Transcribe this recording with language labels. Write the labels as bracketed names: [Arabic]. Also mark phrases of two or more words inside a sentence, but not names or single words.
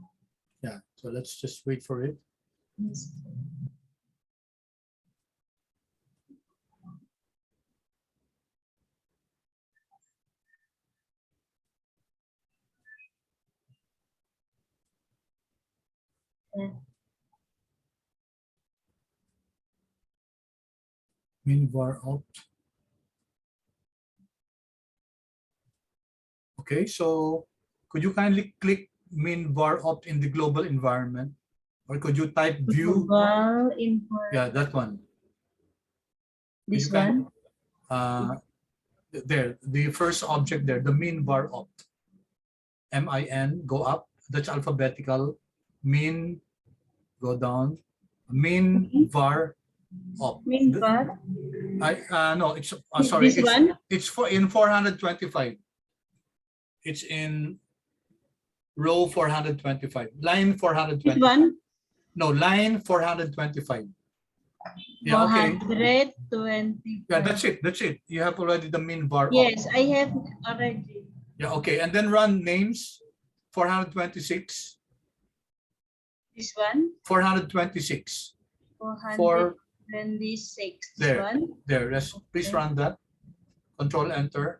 [English] Yeah, so let's just wait for it. Yes. Yeah. Min var opt. Okay, so could you kindly click min var opt in the global environment? Or could you type view? Global import. Yeah, that one. This You can- one? There, the first object there, the min var opt. MIN, go up, that's alphabetical. Min, go down. Min var opt. Min var. No, it's This sorry. one? It's for in 425. It's in row 425. Line This 425. one? No, line 425. Yeah, okay. 420. Yeah, that's it. That's it. You have already the min var. Yes, Opt. I have already. Yeah, okay. And then run names 426. This one? 426. 426. This There. one? There. Please Okay. run that. Control enter.